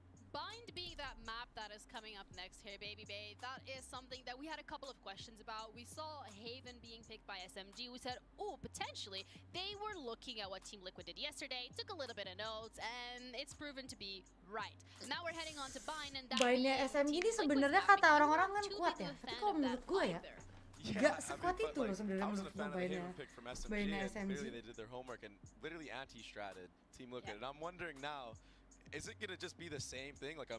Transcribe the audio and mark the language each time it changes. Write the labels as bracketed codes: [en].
[en] Bind being that map that is coming up next here, Baby Bay, that is something that we had a couple of questions about. We saw Haven being picked by SMG. We said, oh, potentially, they were looking at what Team Liquid did yesterday, took a little bit of notes, and it's proven to be right. Now we're heading on to Bind, and that [id] Bindnya SMG ini sebenarnya kata orang-orang kan kuat ya, tapi kalau menurut gue ya, gak sekuat itu loh sebenarnya menurut gue Bindnya SMG. [en] Clearly they did their homework and literally anti-stratted Team Liquid, and I'm wondering now, is it gonna just be the same thing, like a